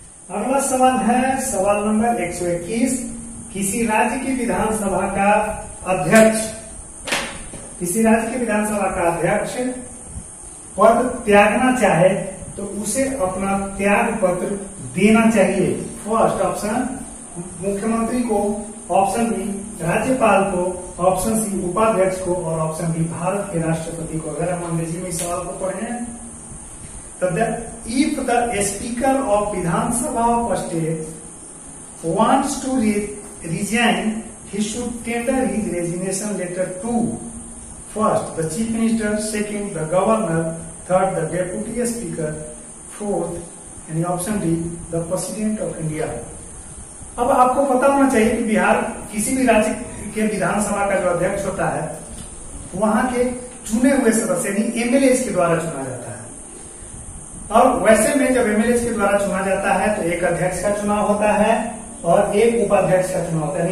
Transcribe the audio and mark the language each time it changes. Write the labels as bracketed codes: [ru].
[hi] अगला सवाल है सवाल नंबर 121। किसी राज्य की विधानसभा का अध्यक्ष, किसी राज्य की विधानसभा का अध्यक्ष पद त्यागना चाहे तो उसे अपना त्याग पत्र देना चाहिए। फर्स्ट ऑप्शन मुख्यमंत्री को, ऑप्शन बी राज्यपाल को, ऑप्शन सी उपाध्यक्ष को, और ऑप्शन डी भारत के राष्ट्रपति को। अगर हम अंग्रेजी में इस सवाल को पढ़ें तो [en] If the speaker of Vidhan Sabha of state wants to resign, he should tender his resignation letter to first the chief minister, second the governor, third the deputy speaker, fourth and option D the president of India। [hi] अब आपको पता होना चाहिए कि बिहार किसी भी राज्य के विधानसभा का जो अध्यक्ष होता है वहां के चुने हुए सदस्य यानी एमएलए के द्वारा चुना जाता है। और वैसे में जब एमएलए के द्वारा चुना जाता है तो एक अध्यक्ष का चुनाव होता है और एक उपाध्यक्ष का चुनाव होता है।